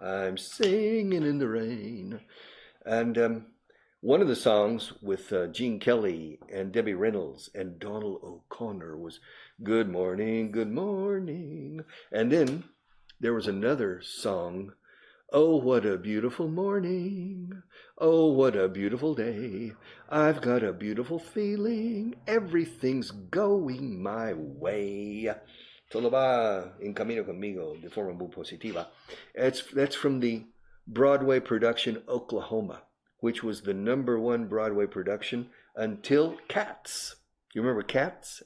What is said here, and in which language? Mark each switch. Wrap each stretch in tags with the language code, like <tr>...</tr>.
<en>I'm singing in the rain. And one of the songs with Gene Kelly and Debbie Reynolds and Donald O'Connor was Good Morning, Good Morning. And then there was another song, Oh, what a beautiful morning. Oh, what a beautiful day. I've got a beautiful feeling. Everything's going my way.</en> <es>Todo va en camino conmigo de forma muy positiva.</es> <en>That's from the Broadway production Oklahoma, which was the #1 Broadway production until Cats. You remember Cats?</en>